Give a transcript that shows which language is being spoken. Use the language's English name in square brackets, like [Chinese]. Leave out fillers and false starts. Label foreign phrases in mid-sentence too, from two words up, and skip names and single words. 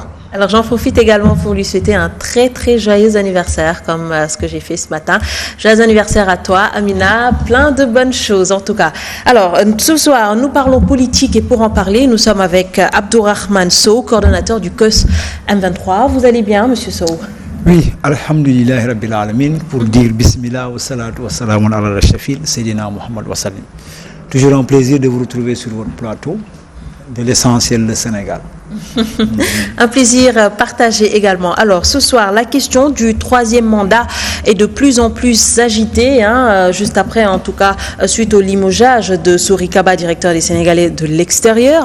[French] Alors j'en profite également pour lui souhaiter un très très joyeux anniversaire comme ce que j'ai fait ce matin. Joyeux anniversaire à toi Amina, plein de bonnes choses en tout cas. Alors ce soir nous parlons politique et pour en parler nous sommes avec Abdourahmane Sow, coordonnateur du COS M23. Vous allez bien monsieur Sow? Oui, [Arabic] الحمد لله رب العالمين, [French] pour dire [Arabic] بسم الله والصلاة والسلام على أشرف سيدنا محمد وسلم. [French] Toujours un plaisir de vous retrouver sur votre plateau de l'essentiel du Sénégal. Un plaisir partagé également. Alors ce soir, la question du troisième mandat est de plus en plus agitée, juste après en tout cas suite au limogeage de Sory Kaba, directeur des Sénégalais de l'extérieur.